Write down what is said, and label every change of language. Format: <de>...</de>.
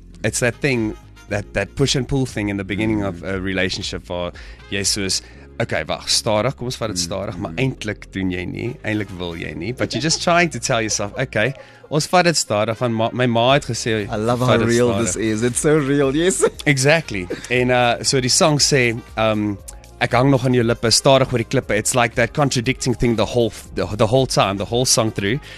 <en>It's that thing, that push and pull thing in the beginning of a relationship</en> <af>waar jy soos, okay, wag, stadig, kom ons vat dit stadig, maar eintlik doen jy nie, eintlik wil jy nie,</af> <en>but you're just trying to tell yourself, okay,</en> <af>ons vat dit stadig, van my ma het gesê,</af> <en>I love how real this is, it's so real, yes.</en> <af>Exactly, en so die song sê, ek hang nog aan jou lippe, stadig oor die klippe.</af> <en>It's like that contradicting thing the whole time, the whole song through.</en>